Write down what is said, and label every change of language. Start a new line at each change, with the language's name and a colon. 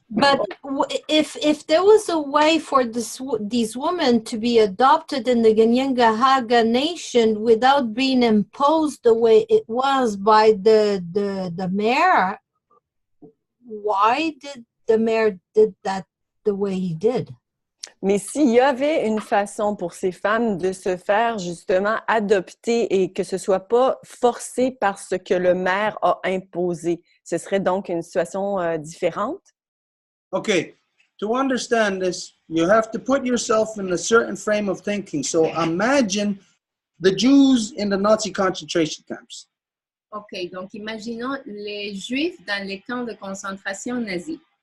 English: But if there was a way for these women to be adopted in the Ganyangahaga nation without being imposed the way it was by the mayor, why did the mayor did that the way he did?
French: Mais s'il y avait une façon pour ces femmes de se faire justement adopter et que ce soit pas forcé par ce que le maire a imposé, ce serait donc une situation différente?
English: Okay, to understand this, you have to put yourself in a certain frame of thinking. So imagine the Jews in the Nazi concentration camps.
French: OK, donc imaginons les Juifs dans les camps de concentration nazis.